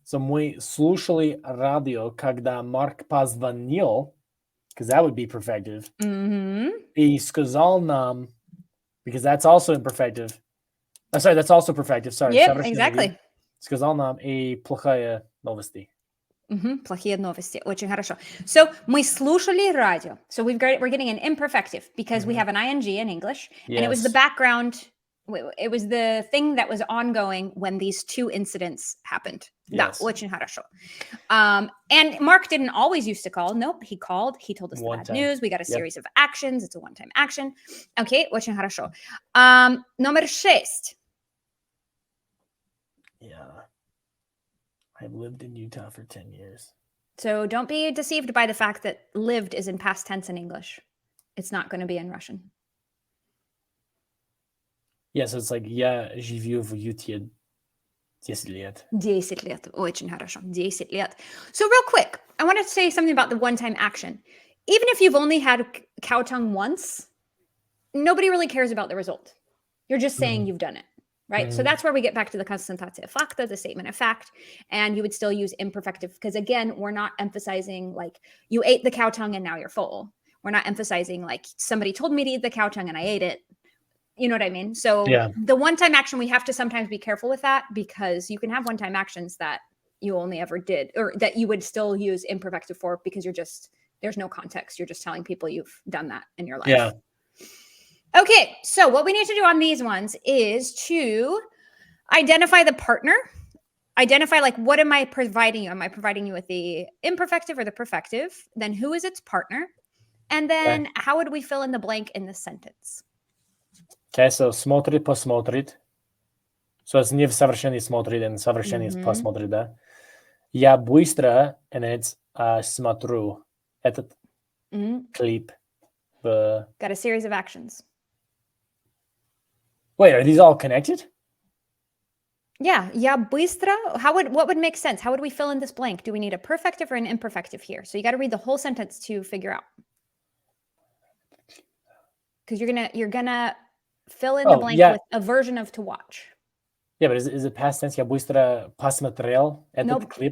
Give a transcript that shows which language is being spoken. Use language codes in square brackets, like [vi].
[ru] So мы слушали радио, когда Марк позвонил, [en] because that would be perfective. [ru] И сказал нам, [en] because that's also imperfective. Sorry, that's also perfective. Sorry. Yeah, exactly. [ru] Сказал нам и плохая новости. Плохие новости. Очень хорошо. So мы слушали радио. [en] So we're getting an imperfective because we have an ing in English, and it was the background. It was the thing that was ongoing when these 2 incidents happened. Yes. [ru] Да, очень хорошо. [en] And Mark didn't always used to call. Nope, he called. He told us the bad news. We got a series of actions. It's a one-time action. [ru] Okay, очень хорошо. Номер 6. [en] Yeah. I've lived in Utah for 10 years. So don't be deceived by the fact that lived is in past tense in English. It's not going to be in Russian. Yeah, so it's like, [ru] я живу в Юте 10 лет. 10 лет. Очень хорошо. 10 лет. [en] So real quick, I want to say something about the one-time action. Even if you've only had cow tongue once, nobody really cares about the result. You're just saying you've done it, right? So that's where we get back to the constatatia facta, the statement of fact, and you would still use imperfective because, again, we're not emphasizing like you ate the cow tongue and now you're full. We're not emphasizing like somebody told me to eat the cow tongue and I ate it. You know what I mean? So the one-time action, we have to sometimes be careful with that because you can have one-time actions that you only ever did or that you would still use imperfective for because there's no context. You're just telling people you've done that in your life. Yeah. Okay, so what we need to do on these ones is to identify the partner. Identify like, what am I providing you? Am I providing you with the imperfective or the perfective? Then who is its partner? And then how would we fill in the blank in this sentence? [ru] Okay, so смотрит, посмотрит. So it's не в совершении смотрит, and совершении посмотрит, да? Я быстро, [en] and then it's [ru] смотрю этот клип. [en] Got a series of actions. Wait, are these all connected? [ru] Yeah, я быстро. [en] What would make sense? How would we fill in this blank? Do we need a perfective or an imperfective here? So you got to read the whole sentence to figure out. Because you're gonna fill in the blank with a version of to watch. Yeah, but is it past tense? [ru] Я быстро посмотрел этот клип.